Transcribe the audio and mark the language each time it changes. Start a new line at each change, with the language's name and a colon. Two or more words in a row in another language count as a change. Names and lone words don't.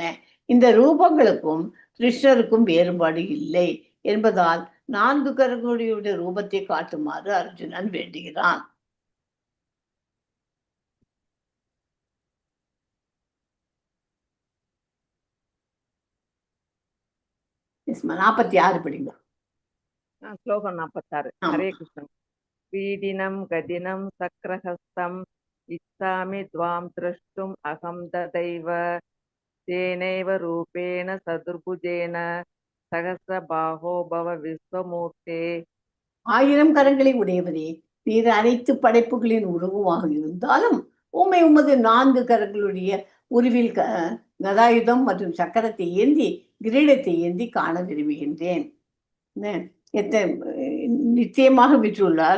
Tamil: இந்த ரூபங்களுக்கும் கிருஷ்ணருக்கும் வேறுபாடு இல்லை என்பதால் 4 கரங்களுடைய ரூபத்தை காட்டுமாறு அர்ஜுனன் வேண்டுகிறான். 46 படிங்க.
Sanskrit: श्लोकं 46. हरे कृष्ण। पीडिनं गदिनं सक्रहस्तं इच्छामि त्वां द्रष्टुम् अहं तथैव तेनैव रूपेण सदुर्भुजेन सहस्रबाहो भव विश्वमूर्ते।
Tamil: 1000 கரங்களை உடையவரே, நீர் அனைத்து படைப்புகளின் உருவமாக இருந்தாலும் உமது 4 கரங்களுடைய உருவில் கதாயுதம் மற்றும் சக்கரத்தை ஏந்தி கிரீடத்தை ஏந்தி காண விரும்புகின்றேன். நிச்சயமாக விற்றுள்ளார்.